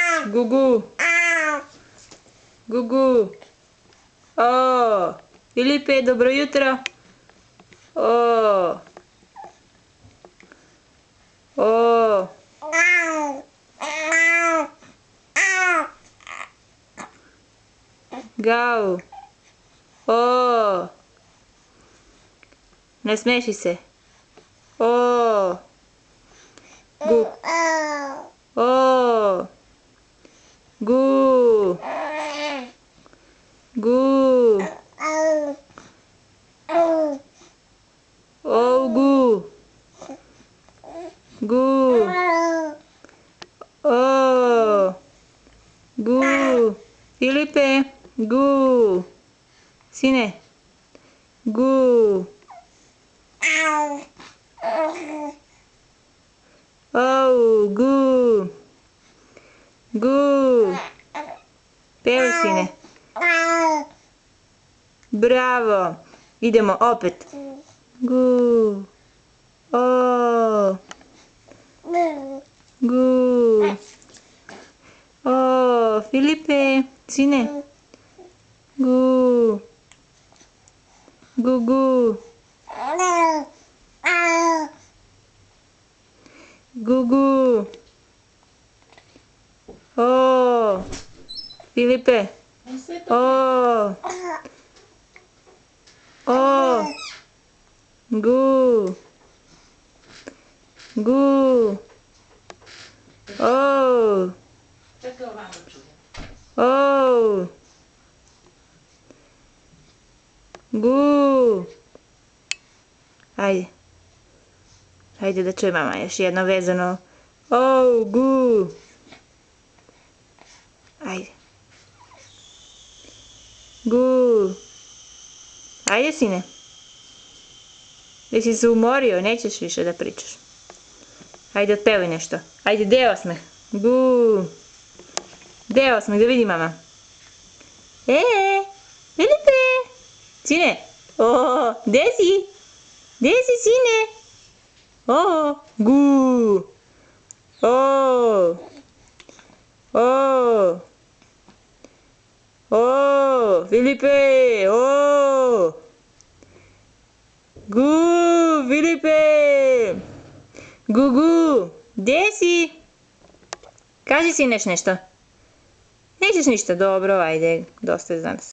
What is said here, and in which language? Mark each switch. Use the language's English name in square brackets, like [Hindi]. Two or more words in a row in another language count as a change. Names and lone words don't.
[Serbian] Gugu. Gugu. O, Filipe, dobro jutro. O. O. Gau. O. Ne smeši se. O. Gu. O. Gu. Gu. O, gu. Gu. O. Gu. Filipe. Gu. Sine. Gu. O, gu. Gu. Pevaj, sine. Bravo. Idemo opet. Gu. O. Gu. O, Filipe. Sine. Gu. Gugu. Gugu. O. Filipe. O. O. Gu. Gu. O. O. Gu. Ajde. Ajde da čuje mama još jedno vezano. O, gu. Ajde. Gu. Ajde, sine. Jesi se umorio, nećeš više da pričaš. Ajde, otpevaj nešto. Ajde, gde je osmeh? Gu. Gde je osmeh, da vidi mama. Filipe. Sine. O, gde si? Gde si, sine? O, gu. O. O. O, Filipe. O. Gu, Filipe. Gugu. Gde si? Kaži, sineš, nešto. Nećeš ništa, dobro, ajde, dosta je za nas.